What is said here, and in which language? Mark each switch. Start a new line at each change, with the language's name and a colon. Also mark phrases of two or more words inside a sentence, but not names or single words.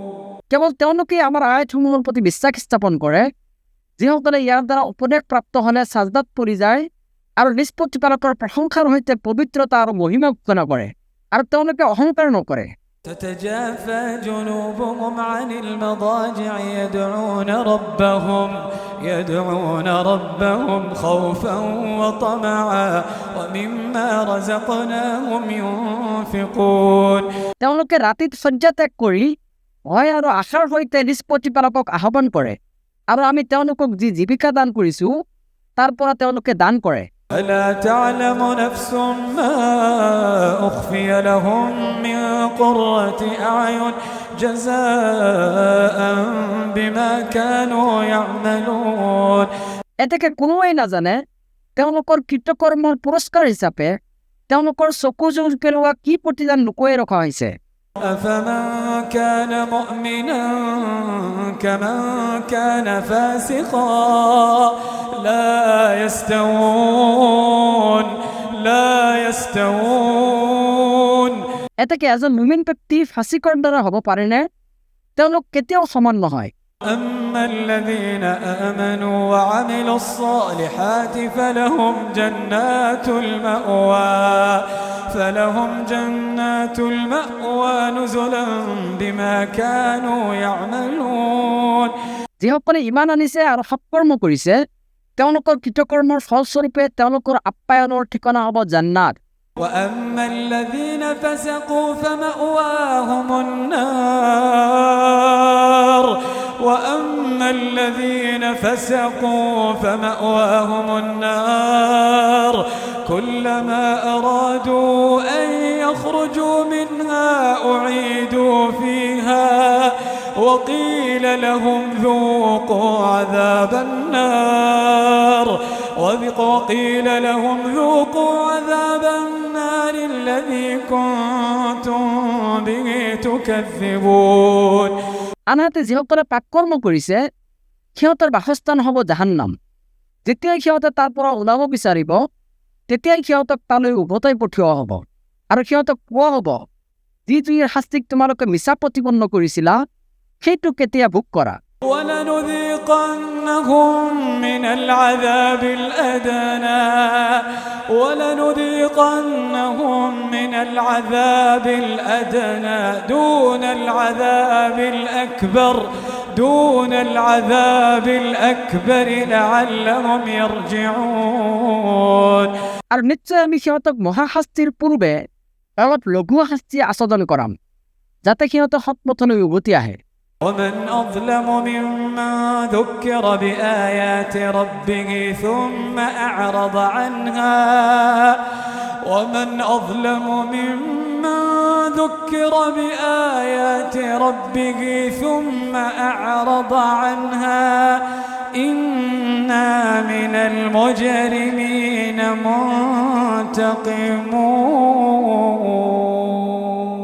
Assamese: কেৱল তেওঁলোকে আমাৰ আয়াতসমূহৰ প্ৰতি বিশ্বাস স্থাপন কৰে যিসকলে ইয়াৰ দ্বাৰা উপদেশ প্ৰাপ্ত হ'লে সাজদাত পৰি যায় আৰু নিজ প্ৰতিপালকৰ প্ৰশংসাৰ সৈতে পবিত্ৰতা আৰু মহিমা ঘোষণা কৰে আৰু তেওঁলোকে অহংকাৰ নকৰে
Arabic: تتجافى جنوبهم عن المضاجع يدعون ربهم خوفا وطمعا ومما رزقناهم ينفقون
Assamese: তেওঁলোকে ৰাতিত শয্যা ত্যাগ কৰি ভয় আৰু আশাৰ সৈতে নিজ প্ৰতিপালকক আহ্বান কৰে আৰু আমি তেওঁলোকক যি জীৱিকা দান কৰিছো তাৰ পৰা তেওঁলোকে দান কৰে
Arabic: ألا تعلم نفس ما أخفي لهم من قرة أعين جزاء بما كانوا يعملون
Assamese: এতেকে কোনোৱে নাজানে তেওঁলোকৰ কৃতকৰ্মৰ পুৰস্কাৰ হিচাপে তেওঁলোকৰ চকু জোৰ পেলোৱা কি প্ৰতিদান লুকুৱাই ৰখা হৈছে
Arabic: أفمن كان مؤمنا كمن كان فاسقا لا يستوون
Assamese: এতেকে এজন মুমিন ব্যক্তি ফাসিকৰ দ্বাৰা হ'ব পাৰেনে তেওঁলোক কেতিয়াও সমান নহয়
Arabic: أما الذين آمنوا وعملوا الصالحات فلهم جنات المأوى نزلا بما كانوا يعملون
Assamese: যিসকলে ইমান আনিছে আৰু সৎকৰ্ম কৰিছে তেওঁলোকৰ কৃতকৰ্মৰ ফলস্বৰূপে তেওঁলোকৰ আপ্যায়নৰ ঠিকনা হ'ব জান্নাত
Arabic: وأما الذين فسقوا فمأواهم النار كلما أرادوا أن يخرجوا منها أعيدوا فيها وقيل لهم ذوقوا عذاب النار الذي كنتم به تكذبون
Assamese: আনহাতে যিসকলে পাপকৰ্ম কৰিছে সিহঁতৰ বাসস্থান হ'ব জাহান্নাম যেতিয়াই সিহঁতে তাৰ পৰা ওলাব বিচাৰিব তেতিয়াই সিহঁতক তালৈ উভতাই পঠিওৱা হ'ব আৰু সিহঁতক কোৱা হ'ব যি শাস্তিক তোমালোকে মিছা প্ৰতিপন্ন কৰিছিলা সেইটো কেতিয়া ভোগ কৰা
Arabic: ولنذيقنهم ولنذيقنهم من العذاب الأدنى ولنذيقنهم من العذاب الأدنى دون العذاب الأكبر لعلهم يرجعون
Assamese: আর নিশ্চয় আমি সিহঁতক মহাশাস্তিৰ পূৰ্বে অলপ লঘু শাস্তি আস্বাদন কৰাম যাতে সিহঁতে সৎপথলৈ উভতি আহে
Arabic: ومن أظلم ممن ذكر بآيات ربه ثم أعرض عنها ومن أظلم ممن ذكر بآيات ربه ثم أعرض عنها إنا من المجرمين منتقمون